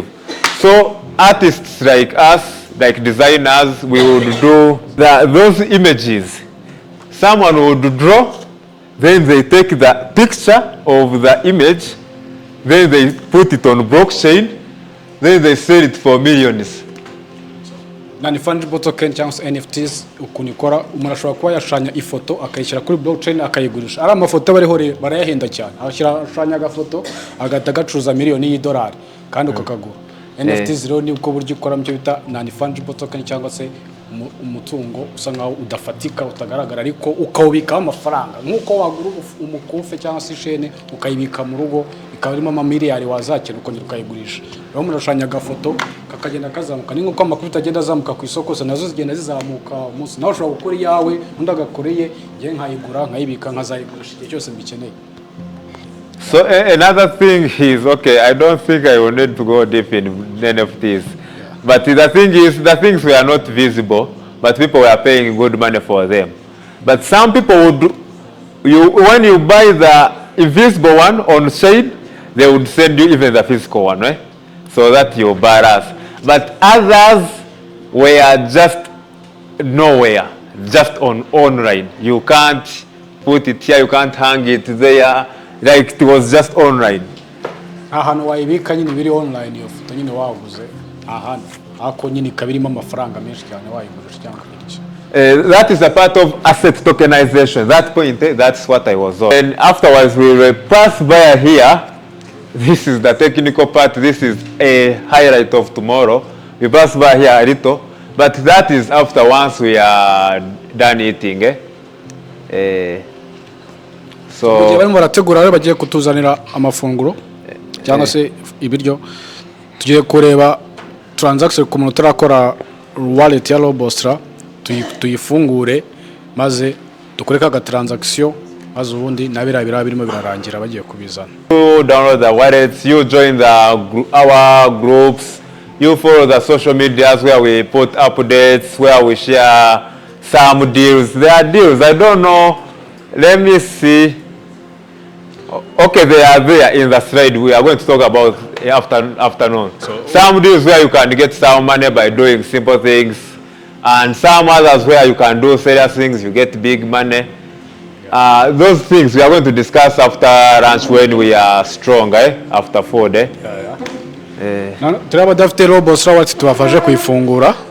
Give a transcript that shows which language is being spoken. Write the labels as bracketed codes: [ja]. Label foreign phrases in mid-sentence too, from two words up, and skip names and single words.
[en] So artists like us, like designers, we would do those images. Someone would draw, then they take the picture of the image, then they put it on blockchain, then they sell it for millions. Non-fungible token [rw] cyangwa se NFTs ukuntu ikora umuntu ashobora kuba yashanya ifoto akayishyira kuri blockchain akayigurisha. Ari amafoto bariho barayahenda cyane. Ashanya agafoto agata gacuruza miliyoni y'idolari kandi ukakagura. NFTs rero ni uko buryo ikora mcyo bita [en] non-fungible token [rw] cyangwa se umutungo usa nkaho udafatika utagaragara ariko ukawubika amafaranga nkuko wagura umukufe cyangwa se ishene ukayibika mu rugo ikaba irimo amamiliyari wazakira ukongera ukayigurisha. Rero umuntu ashanya agafoto kakagenda kazamuka ni nkuko amakuru agenda azamuka ku isoko se nazo zigenda zizamuka umunsi nawe ushobora gukora iyawe undi agakoreye ngiye nkayigura nkayibika nkazayigurisha igihe cyose mbikeneye. [en] So another thing is, okay, I don't think I will need to go deep in NFTs. But the thing is, the things were not visible, but people were paying good money for them. But some people would, when you buy the invisible one on chain, they would send you even the physical one, right? So that you buy us. But others were just nowhere, just on online. You can't put it here, you can't hang it there. Like it was just online. [rw] Ahantu wayibika nyine biri online yo foto nyine waguze ahantu ako nyine kabirimo amafaranga menshi cyane wayigurisha cyangwa iki. [en] That is a part of asset tokenization. That point, that's what I was on. And afterwards we will pass by here. This is the technical part. This is a highlight of tomorrow. We pass by here a little, but that is after once we are done eating. [rw] So barimo barategura rero bagiye kutuzanira amafunguro cyangwa se ibiryo tugiye kureba transaction ku muntu tarakora wallet ya Robostra tuyifungure maze dukoreka aga transaction maze ubundi nabira birimo birarangira bagiye kubizana. [en] You download the wallets, you join our groups, you follow the social medias where we put updates, where we share some deals. There are deals, I don't know, let me see. Okay, they are there in the slide. We are going to talk about afternoon. So, some deals where you can get some money by doing simple things, and some others where you can do serious things, you get big money. Those things we are going to discuss after lunch when we are strong, after food. [rw] Turaba dafite Robostra wati tubafashe kuyifungura.